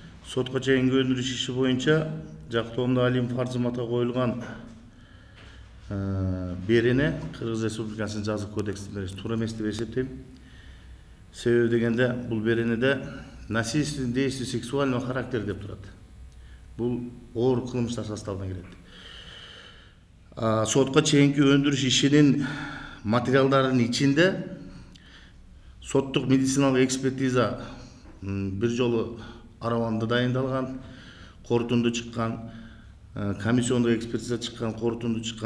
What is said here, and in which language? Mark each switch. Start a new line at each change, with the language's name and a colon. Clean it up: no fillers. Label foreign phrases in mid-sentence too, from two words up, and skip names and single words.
Kyrgyz: Сотқа чейинки өндүрүш иши боюнча Жактоомдо Алимов Арзыматка коюлган берени Кыргыз Республикасынын жазык кодексинде туура эмес деп эсептейм. Себеби дегенде бул беренеде
Russian: насильственный действие сексуального характера
Kyrgyz: деп турат. Бул оор кылмыштар составына кирет. Сотқа чейинки өндүрүш ишинин материалдарынын ичинде соттук медициналык экспертиза бир жолу Араванда дайындалган, корутунду чыккан, комиссиондук экспертиза чыккан, корутунду чыккан.